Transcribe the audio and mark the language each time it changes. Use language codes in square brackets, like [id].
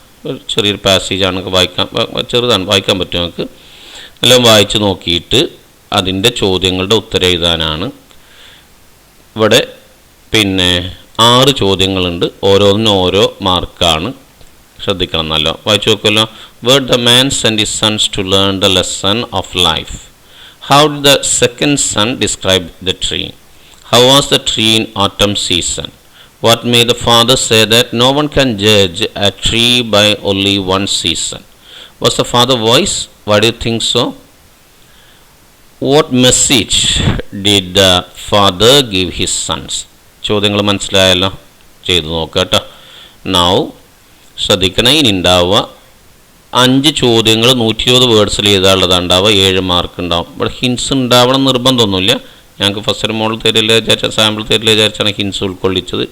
[ml] ഒരു ചെറിയൊരു പാസേജാണ്, ചെറുതാണ്, വായിക്കാൻ പറ്റും നമുക്ക്. നല്ലോണം വായിച്ച് നോക്കിയിട്ട് അതിൻ്റെ ചോദ്യങ്ങളുടെ ഉത്തരം എഴുതാനാണ്. ഇവിടെ പിന്നെ 6 ചോദ്യങ്ങളുണ്ട്, ഓരോന്നിനും ഓരോ മാർക്കാണ്. ശ്രദ്ധിക്കണം, നല്ല വായിച്ചു നോക്കുമല്ലോ. [en] Where the man sent his sons to learn the lesson of life. How did the second son describe the tree? How was the tree in autumn season? What made the father say that no one can judge a tree by only one season? Was the father wise? Why do you think so? What message did the father give his sons? [ml] ചോദ്യങ്ങൾ മനസ്സിലായല്ലോ, ചെയ്തു നോക്കുക കേട്ടോ. Now ശ്രദ്ധിക്കണം, ഇനി ഉണ്ടാവുക 5 ചോദ്യങ്ങൾ 120 വേർഡ്സിൽ എഴുതാനുള്ളതാണ് ഉണ്ടാവുക. 7 മാർക്ക് ഉണ്ടാവും. ഇവിടെ ഹിൻസ് ഉണ്ടാവണം നിർബന്ധമൊന്നുമില്ല. ഞങ്ങൾക്ക് ഫസ്റ്റ് മോഡൽ തരില്ല വിചാരിച്ചാൽ, സാമ്പിൾ തരില്ല വിചാരിച്ചാണ് ഹിൻസ് ഉൾക്കൊള്ളിച്ചത്.